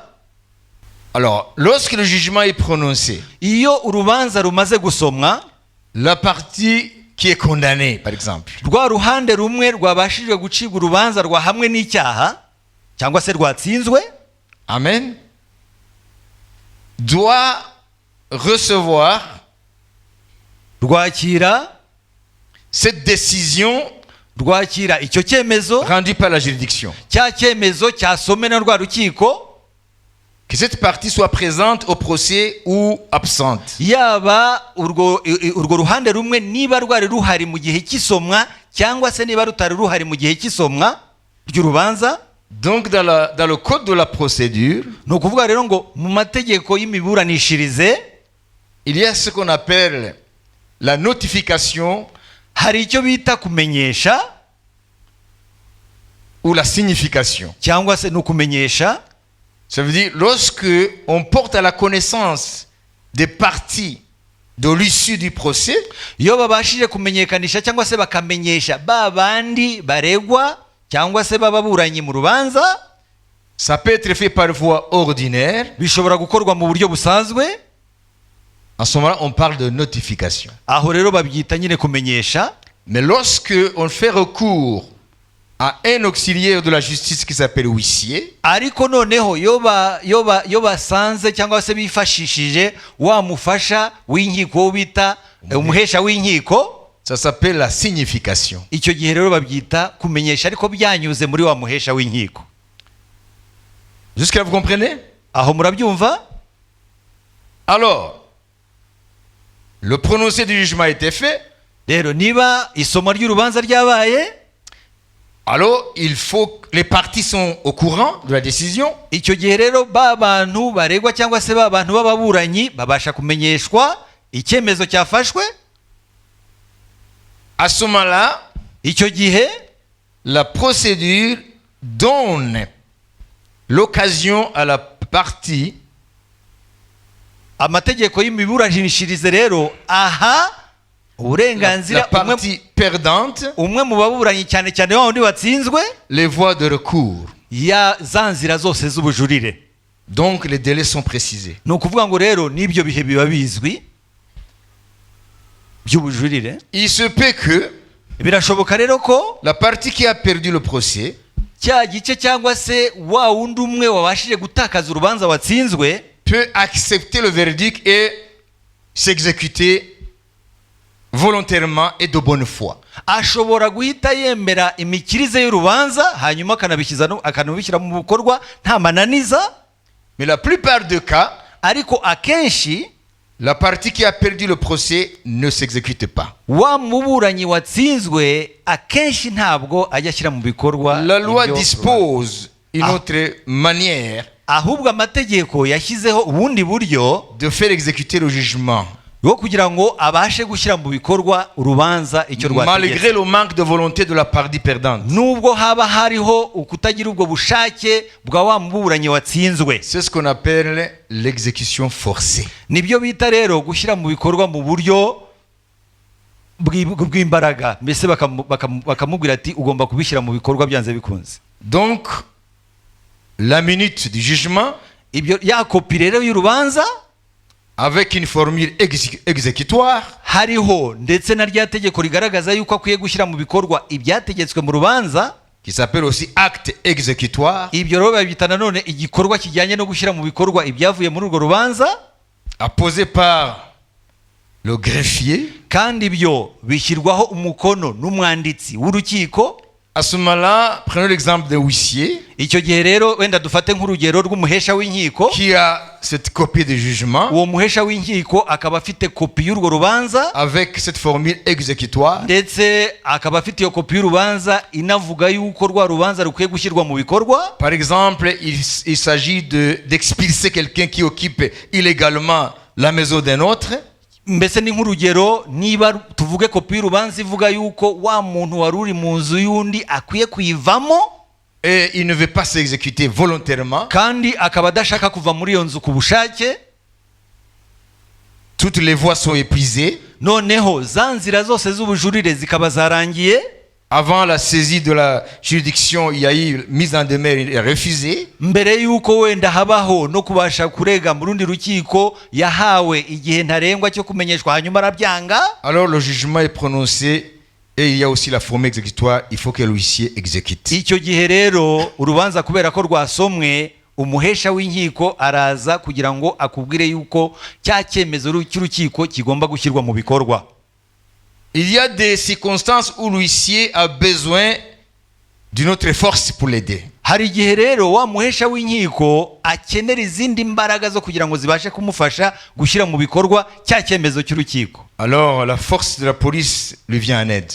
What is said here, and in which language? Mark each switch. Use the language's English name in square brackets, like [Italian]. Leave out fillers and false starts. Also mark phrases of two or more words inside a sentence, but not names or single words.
[French] Alors, lorsque le jugement est prononcé, [Kinyarwanda] Iyo urubanza rumaze gusomwa, [French] la partie qui est condamnée, par exemple, [Kinyarwanda] rwa ruhande rumwe rwabashijwe gucibwa urubanza rwa hamwe n'icyaha cyangwa se rwatsinzwe, [French] amen, doit recevoir [Kinyarwanda] rwakira [French] cette décision [Kinyarwanda] rwakira icyo cyemezo, [French] rendue par la juridiction. [Kinyarwanda] cya cyemezo cyasomwe na rwa rukiko, [French] Que cette partie soit présente au procès ou absente. [Kinyarwanda] yaba urwo ruhande rumwe niba rwari ruhari mu gihe cy'isomwa cyangwa se niba rutari ruhari mu gihe cy'isomwa ry'urubanza. [French] Donc dans le code de la procédure, [Kinyarwanda] Ni ukuvuga rero ngo mu mategeko y'imiburanishirize [French] il y a ce qu'on appelle la notification [Kinyarwanda] hari icyo bita kumenyesha [French] ou la signification. [Kinyarwanda] cyangwa se no kumenyesha. [French] Ça veut dire lorsque on porte à la connaissance des parties de l'issue du procès, [Kinyarwanda] Iyo babashije kumenyekanisha cyangwa se bakamenyesha ba bandi baregwa cyangwa se bababuranyi mu rubanza, [French] ça peut être fait par voie ordinaire. [Kinyarwanda] bishobora gukorwa mu buryo busanzwe. [French] En ce moment-là, on parle de notification. [Kinyarwanda] Aho rero babyita nyine kumenyesha. [French] Mais lorsque on fait recours à un auxiliaire de la justice qui s'appelle huissier, [Kinyarwanda] Ariko noneho yo basanze cyangwa se bifashishije wa mufasha w'inkiko wo bita umuhesha w'inkiko, [French] ça s'appelle la signification. [Kinyarwanda] icyo gihe rero babyita kumenyesha ariko byanyuze muri wa muhesha w'inkiko. [French] Jusqu'à vous comprenez? [Kinyarwanda] Aho murabyumva? [French] Alors, le prononcé du jugement a été fait. [Kinyarwanda] Rero niba isomo ry'urubanza ryabaye, [French] Alors, il faut que les parties sont au courant de la décision. [Kinyarwanda] icyo gihe rero ba bantu baregwa cyangwa se ba bantu b'ababuranyi babasha kumenyeshwa icyemezo cyafashwe. [French] À ce moment-là, [Kinyarwanda] Icyo gihe [French] la procédure donne l'occasion à la partie [Kinyarwanda] amategeko y'imiburanishirize rero aha [French] la [Kinyarwanda] uburenganzira [French] partie perdante [Kinyarwanda] umwe mu baburanyi cyane cyane wa wundi watsinzwe [French] les voies de recours. [Kinyarwanda] ya za nzira zose z'ubujurire. [French] Donc les délais sont précisés. [Kinyarwanda] Ni ukuvuga ngo rero n'ibyo bihe biba bizwi by'ubujurire. [French] Il se peut que [Kinyarwanda] Birashoboka rero ko [French] la partie qui a perdu le procès [Kinyarwanda] cya gice cyangwa se wa wundi umwe wabashije gutakaza urubanza watsinzwe [French] peut accepter le verdict et s'exécuter volontairement et de bonne foi. [Kinyarwanda] ashobora guhita yemera imikirize y'urubanza hanyuma akanabishyira mu bikorwa nta mananiza. [French] Mais la plupart des cas, [Kinyarwanda] Ariko akenshi [French] la partie qui a perdu le procès ne s'exécute pas. [Kinyarwanda] wa muburanyi watsinzwe akenshi ntabwo ajya ashyira mu bikorwa [French] La loi [Kinyarwanda] ibyo [French] dispose une autre manière [Kinyarwanda] ahubwo amategeko yashyizeho ubundi buryo [French] de faire exécuter le jugement. [Kinyarwanda] bwo kugira ngo abashe gushyira mu bikorwa urubanza icyo [French] Malgré [Kinyarwanda] rwategetse [French] le manque de volonté de la partie perdante. [Kinyarwanda] nubwo haba hariho ukutagira ubwo bushake bwa wa muburanyi watsinzwe. [French] C'est ce qu'on appelle l'exécution forcée. [Kinyarwanda] Nibyo bita rero gushyira mu bikorwa mu buryo bw'imbaraga, mbese bakamubwira ati ugomba kubishyira mu bikorwa byanze bikunze. [French] Donc la minute du jugement, [Kinyarwanda] ibyo ya kopi rero y'urubanza [French] avec une formule exécutoire, [Kinyarwanda] hariho ndetse na rya tegeko rigaragaza yuko akwiye gushyira mu bikorwa ibyategetswe mu rubanza, [French] qui s'appelle aussi acte exécutoire, [Kinyarwanda] ibyo rero babita nanone igikorwa kijyanye no gushyira mu bikorwa ibyavuye muri urwo rubanza, [French] apposé par le greffier. [Kinyarwanda] kandi ibyo bishyirwaho umukono n'umwanditsi w'urukiko. [French] À ce moment-là, prenons l'exemple d'un huissier [Kinyarwanda] Icyo gihe rero wenda dufate nk'urugero rw'umuhesha w'inkiko. [French] qui a cette copie de jugement [Kinyarwanda] Uwo muhesha w'inkiko akaba afite kopi y'urwo rubanza, [French] avec cette formule exécutoire. [Kinyarwanda] ndetse akaba afite iyo kopi y'urubanza inavuga yuko rwa rubanza rukwiye gushyirwa mu bikorwa. [French] Par exemple, il s'agit d'expulser quelqu'un qui occupe illégalement la maison d'un autre. [Kinyarwanda] Mbese ni nk'urugero, niba tuvuge kopi y'urubanza ivuga yuko wa muntu wari uri mu nzu y'undi akwiye kuyivamo, [French] Et il ne veut pas s'exécuter volontairement. [Kinyarwanda] kandi akaba adashaka kuva muri iyo nzu ku bushake, [French] Toutes les voies sont épuisées. [Kinyarwanda] noneho za nzira zose z'ubujurire zikaba zarangiye. [French] Avant la saisie de la juridiction, il y a eu mise en demeure refusée. [Kinyarwanda] Mbere yuko wenda habaho no kubasha kurega mu rundi rukiko, yahawe igihe ntarengwa cyo kumenyeshwa hanyuma arabyanga. [French] Alors le jugement est prononcé et il y a aussi la formule exécutoire. Il faut que l'huissier exécute. [Kinyarwanda] Icyo gihe rero urubanza kubera ko rwasomwe, umuhesha w'inkiko araza kugira ngo akubwire yuko cya cyemezo cy'urukiko kigomba gushyirwa mu bikorwa. [French] Il y a des circonstances où l'huissier a besoin d'une autre force pour l'aider. [Kinyarwanda] Hari igihe rero wa muhesha w'inkiko akenera izindi mbaraga zo kugira ngo zibashe kumufasha gushyira mu bikorwa cya cyemezo cy'urukiko. [French] Alors la force de la police lui vient en aide.